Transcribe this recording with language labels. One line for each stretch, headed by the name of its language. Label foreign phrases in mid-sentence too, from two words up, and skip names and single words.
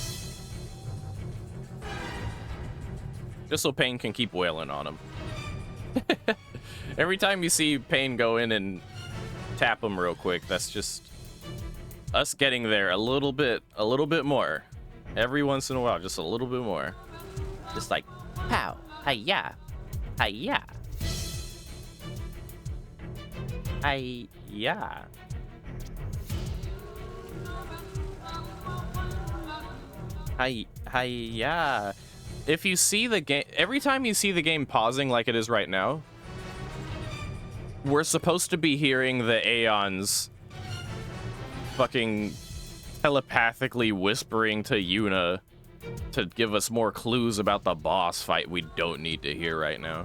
English: Just so Pain can keep wailing on him. Every time you see Pain go in and tap him real quick, that's just us getting there a little bit more. Every once in a while, just a little bit more. Just like, pow, hi-ya, hi-ya. Hi-ya. Hi-ya. if you see the game, every time you see the game pausing like it is right now, we're supposed to be hearing the Aeons fucking telepathically whispering to Yuna to give us more clues about the boss fight we don't need to hear right now.